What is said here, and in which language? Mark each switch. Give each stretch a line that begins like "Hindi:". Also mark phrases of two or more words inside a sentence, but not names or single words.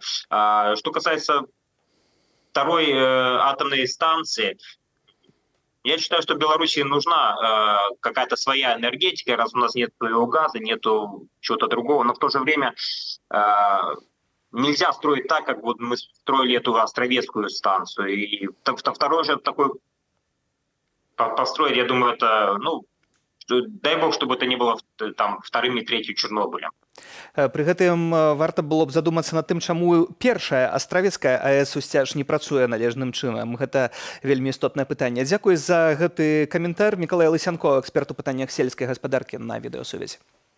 Russian: Что касается второй атомной станции, я считаю, что Беларуси нужна какая-то своя энергетика, раз у нас нет своего газа, нету чего-то другого, но в то же время нельзя строить так, как вот мы строили эту Островецкую станцию. И второй же такой построить, я думаю, это, ну, дай бог, чтобы это не было там вторым и третьим Чернобылем.
Belarusian: Пры гэтым варта было б задумацца над тым, чаму першая Астравецкая АЭС Усцяж не працуе належным чынам. Гэта вельмі істотнае пытанне. Дзякуй за гэты каментар. Мікалай Лысянко, эксперт у пытаннях сельскай гаспадаркі на відэасувязі.